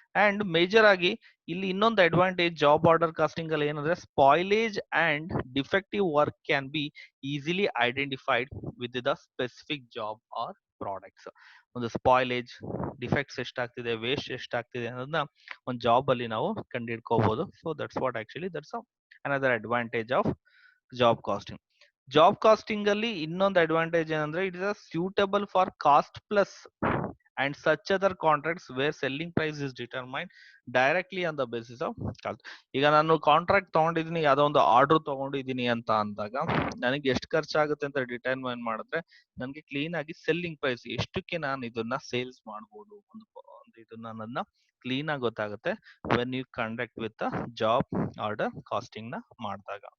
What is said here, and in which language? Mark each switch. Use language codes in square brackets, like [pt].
[en] and major [kn] ಆಗಿ ಇಲ್ಲಿ ಇನ್ನೊಂದು [en] advantage job order costing [kn] ಅಲ್ಲಿ ಏನಂದ್ರೆ [en] Spoilage and defective work can be easily identified with the specific job or products. [kn] ಒಂದು spoilage, defects ಎಷ್ಟಾಗ್ತಿದೆ, waste ಎಷ್ಟಾಗ್ತಿದೆ ಅನ್ನೋದನ್ನ ಒಂದು ಜಾಬ್ ಅಲ್ಲಿ ನಾವು ಕಂಡುಹಿಡ್ಕೋಬಹುದು. [en] So that's what actually that's another advantage of job costing. Job costing [kn] ಅಲ್ಲಿ ಇನ್ನೊಂದು advantage ಏನಂದ್ರೆ [en] It is suitable for cost plus and such other contracts where selling price is determined directly on the basis of cost. [kn] ಈಗ ನಾನು contract ತಗೊಂಡಿದ್ದೀನಿ, ಯಾವ್ದೋ ಒಂದು order ತಗೊಂಡಿದ್ದೀನಿ ಅಂತ ಅಂದಾಗ ನನಗೆ ಎಷ್ಟು ಖರ್ಚಾಗುತ್ತೆ ಅಂತ ಡಿಟರ್ಮೈನ್ ಮಾಡಿದ್ರೆ ನನಗೆ ಕ್ಲೀನ್ ಆಗಿ ಸೆಲ್ಲಿಂಗ್ ಪ್ರೈಸ್ ಎಷ್ಟಕ್ಕೆ ನಾನು ಇದನ್ನ ಸೇಲ್ಸ್ ಮಾಡ್ಬೋದು ಒಂದು ಇದನ್ನ ನನ್ನ ಕ್ಲೀನ್ ಆಗಿ ಗೊತ್ತಾಗುತ್ತೆ [en] when you conduct with [kn] job order casting ನ ಮಾಡಿದಾಗ.